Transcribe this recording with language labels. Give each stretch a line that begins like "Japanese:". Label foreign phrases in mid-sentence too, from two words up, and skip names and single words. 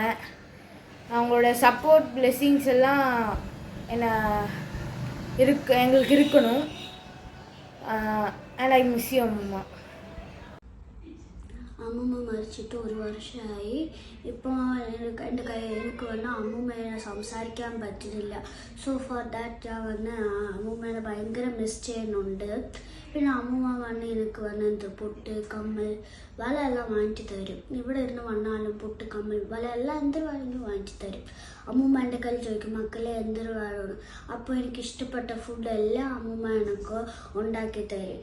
Tamil: அவங்களோட
English: support blessings
Tamil: எல்லாம் எங்களுக்கு இருக்கணும்.
English: and I miss you அம்மா.
Tamil: அம்மம்மா மறிச்சிட்டு 1 வருஷம் ஆகி இப்போ எனக்கு வந்து அம்மம்மையை
Malayalam: സംസാരിക്കാൻ പറ്റുന്നില്ല.
English: so for that
Malayalam: ഞാൻ വന്ന് അമ്മൂമ്മേനെ ഭയങ്കര മിസ് ചെയ്യുന്നുണ്ട്. പിന്നെ അമ്മൂമ്മ വന്ന് എനിക്ക് വന്ന് എന്ത് പൊട്ട് കമ്മൽ വല എല്ലാം വാങ്ങിച്ചു തരും. ഇവിടെ ഇരുന്ന് വന്നാലും പൊട്ട് കമ്മൽ വല എല്ലാം എന്തൊരു വേണമെങ്കിലും വാങ്ങിച്ചു തരും. അമ്മൂമ്മ എൻ്റെ കയ്യിൽ ചോദിക്കും, മക്കളെ എന്തൊരു വേണമെന്ന്. അപ്പോൾ എനിക്ക് ഇഷ്ടപ്പെട്ട ഫുഡെല്ലാം അമ്മൂമ്മ എനിക്ക് ഉണ്ടാക്കി തരും.